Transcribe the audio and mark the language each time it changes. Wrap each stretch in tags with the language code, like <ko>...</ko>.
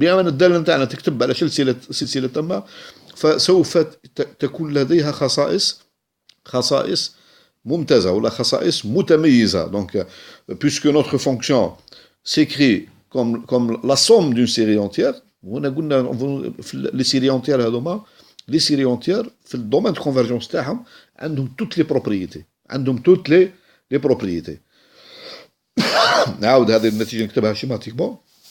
<ar>بما أن الدالة نتاعنا تكتب على سلسلة تامة، فسوف تكون لديها خصائص ممتازة ولا خصائص متميزة.</ar> <fr>Donc, puisque notre fonction s'écrit comme la somme d'une série entière،</fr> <ar>وهنا قلنا</ar> <fr>les séries entières</fr> <ar>هذوما</ar> <fr>les séries entières, في le domaine de convergence</fr> <ar>تاعهم عندهم</ar> <fr>toutes les propriétés.</fr> <ar>عندهم</ar> <fr>toutes les propriétés.</fr> <ar>نعاود هذه النتيجة نكتبها schématiquement.</ar>